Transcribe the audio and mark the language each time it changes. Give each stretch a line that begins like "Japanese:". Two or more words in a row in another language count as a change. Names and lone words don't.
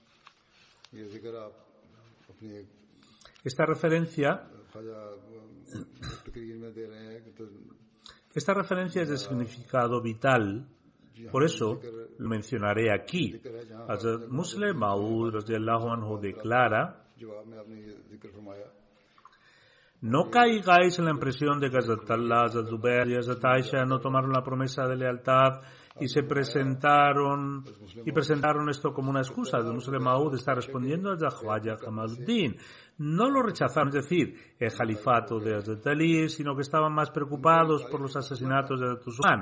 Spanish: Esta referencia es de significado vital. Por eso lo mencionaré aquí. Hazrat Musleh Maud
Arabic: رضي الله عنه
Spanish: declara: No caigáis en la impresión de que Hazrat Allah, Hazrat Zubair y Hazrat Aisha no tomaron la promesa de lealtad y presentaron esto como una excusa. El Muslim Maud está respondiendo a Khwaja Kamaluddin. No lo rechazaron, es decir, el califato de Hazrat Ali, sino que estaban más preocupados por los asesinatos de Hazrat Usman.